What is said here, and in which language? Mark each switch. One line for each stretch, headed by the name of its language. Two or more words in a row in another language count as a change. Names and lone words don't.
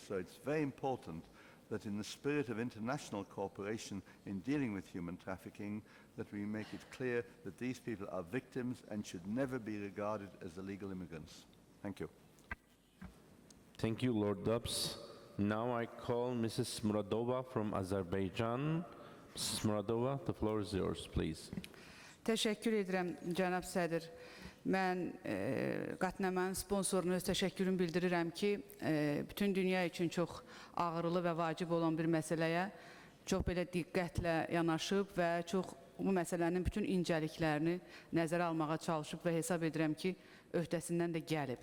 English: So it's very important that in the spirit of international cooperation in dealing with human trafficking, that we make it clear that these people are victims and should never be regarded as illegal immigrants. Thank you. Thank you, Lord Dubs. Now I call Mrs. Muradova from Azerbaijan. Mrs. Muradova, the floor is yours, please.
Azerbaijani: Təşəkkür edirəm, cənab sədr. Mən qətnəmənin sponsoruna öz təşəkkürümü bildirirəm ki, bütün dünya üçün çox ağrılı və vacib olan bir məsələyə çox belə diqqətlə yanaşıb və çox bu məsələnin bütün incəliklərini nəzərə almağa çalışıb və hesab edirəm ki, öhdəsindən də gəlib.